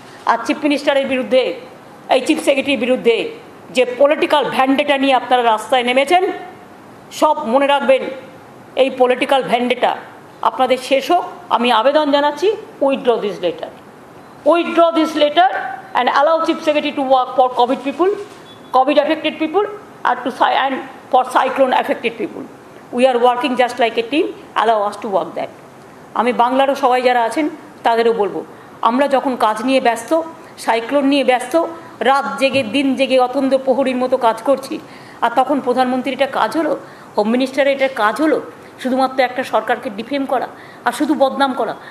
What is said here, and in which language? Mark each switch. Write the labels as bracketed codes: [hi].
[bn] আর chief মিনিস্টারের বিরুদ্ধে, এই চিফ সেক্রেটারির বিরুদ্ধে যে পলিটিক্যাল ভ্যান্ডেটা নিয়ে আপনারা রাস্তায় নেমেছেন, সব মনে রাখবেন, এই পলিটিক্যাল ভ্যান্ডেটা আপনাদের শেষ হোক। আমি আবেদন জানাচ্ছি, [en] Withdraw this letter, withdraw this letter and allow chief secretary to work for Covid people, Covid affected people, and for cyclone affected people. We are working just like a team, allow us to work that. [bn] আমি বাংলারও সবাই যারা আছেন তাদেরও বলবো, আমরা যখন কাজ নিয়ে ব্যস্ত, সাইক্লোন নিয়ে ব্যস্ত, রাত জেগে দিন জেগে অতন্দ্র প্রহরীর মতো কাজ করছি, আর তখন প্রধানমন্ত্রীর এটা কাজ হলো, হোম মিনিস্টারের এটা কাজ হলো শুধুমাত্র একটা সরকারকে ডিফেম করা আর শুধু বদনাম করা।